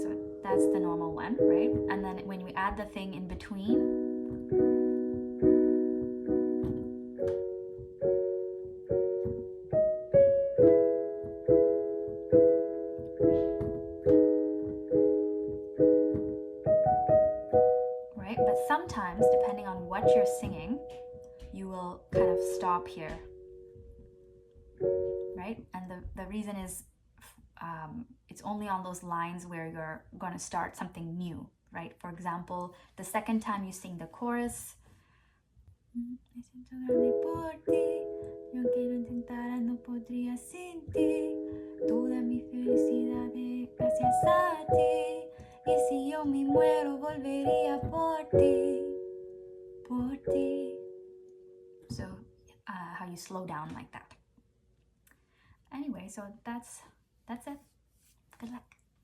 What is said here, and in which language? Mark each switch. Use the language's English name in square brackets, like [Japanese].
[English] So that's the normal one, right? And then when you add the thing in between, right? But sometimes, depending on what you're singing, you will kind of stop here, right? And the reason is it's only on those lines where you're going to start something new, right? For example, the second time you sing the chorus, [Spanish] me siento grande por ti, yo quiero intentar, no podría sin ti, toda mi felicidad es gracias a ti, y si yo me muero volvería por ti, por ti. [English] So how you slow down like that. Anyway, so that's it. Good luck.